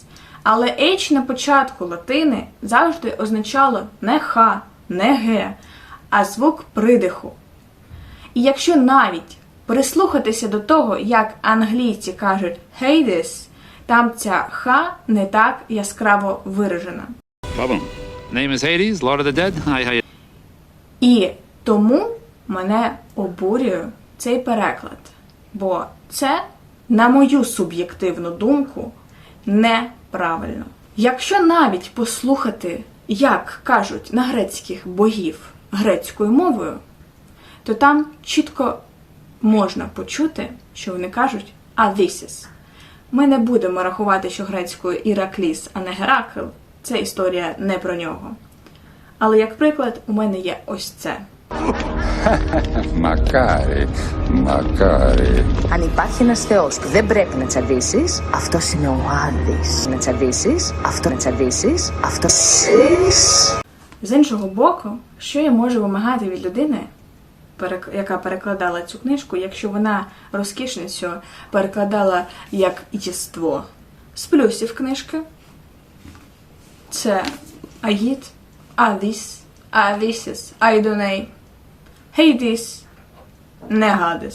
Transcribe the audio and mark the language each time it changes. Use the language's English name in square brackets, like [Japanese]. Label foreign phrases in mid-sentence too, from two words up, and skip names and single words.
[Ukrainian] Але H на початку латини завжди означало не Х, не Г, а звук придиху. І якщо навіть прислухатися до того, як англійці кажуть Hades, там ця Х не так яскраво виражена. [English] Problem. Name is Hades, Lord of the Dead. Hi. [Ukrainian] І тому мене обурює цей переклад. Бо це, на мою суб'єктивну думку, не правильно. Якщо навіть послухати, як кажуть на грецьких богів грецькою мовою, то там чітко можна почути, що вони кажуть «Адісіс». Ми не будемо рахувати, що грецькою Іракліс, а не Геракл. Це історія не про нього. Але, як приклад, у мене є ось це. [Greek] Μακάρι, μακάρι. Αν υπάρχει ένας θεός που δεν πρέπει να τσαντήσεις, αυτός είναι ο Άδης. Να τσαντήσεις, αυτό να τσαντήσεις, αυτό εσείς. [Ukrainian] З іншого боку, що я можу вимагати від людини, яка перекладала цю книжку, якщо вона розкішницю перекладала як єство? З плюсів книжки це Аїд, Адіс, Адісіс, Айдоней, Гейдіс, не Гадес.